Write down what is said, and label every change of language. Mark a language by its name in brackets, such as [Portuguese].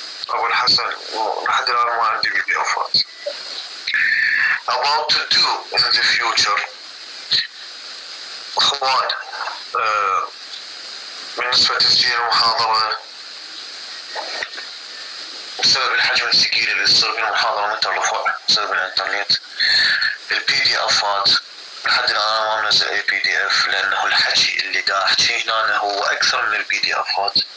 [Arabic] أبو الحسن لحد الآن ما عندي فيديوهات. [English] About to do in the future. [Arabic] أخوان بالنسبة لتسجيل المحاضرة بسبب الحجم الثقيل اللي يصير بالمحاضرة مترفع بسبب الإنترنت، البي دي افات لحد الآن ما منزل أي بي دي اف، لأنه الحكي اللي دا أحكيه هنا هو أكثر من البي دي افات.